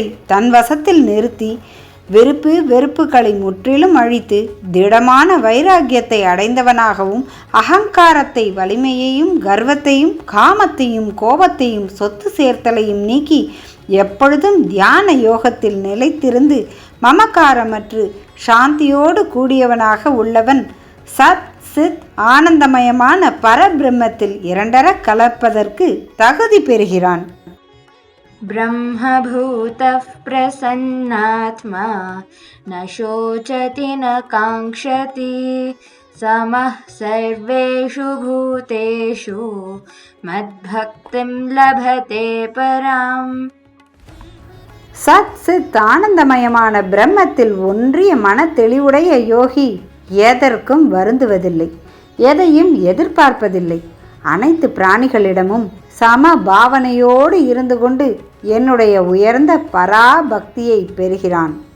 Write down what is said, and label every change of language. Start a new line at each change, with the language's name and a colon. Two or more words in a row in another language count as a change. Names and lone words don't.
Tamil: தன் வசத்தில் நிறுத்தி வெறுப்பு வெறுப்புகளை முற்றிலும் அழித்து திடமான வைராக்கியத்தை அடைந்தவனாகவும் அகங்காரத்தை, வலிமையையும், கர்வத்தையும், காமத்தையும், கோபத்தையும், சொத்து சேர்த்தலையும் நீக்கி எப்பொழுதும் தியான யோகத்தில் நிலைத்திருந்து மமக்காரமற்று சாந்தியோடு கூடியவனாக உள்ளவன் சத் சித் ஆனந்தமயமான பரபிரம்மத்தில் இரண்டர கலப்பதற்கு தகுதி பெறுகிறான்.
Sanskrit: ब्रह्मभूतः प्रसन्नात्मा न शोचति न काङ्क्षति समः सर्वेषु भूतेषु मद्भक्तिं लभते पराम्.
Tamil: சத் சித் ஆனந்தமயமான பிரம்மத்தில் ஒன்றிய மன தெளிவுடைய யோகி எதற்கும் வருந்துவதில்லை, எதையும் எதிர்பார்ப்பதில்லை. அனைத்து பிராணிகளிடமும் சம பாவனையோடு இருந்து கொண்டு என்னுடைய உயர்ந்த பராபக்தியை பெறுகிறான்.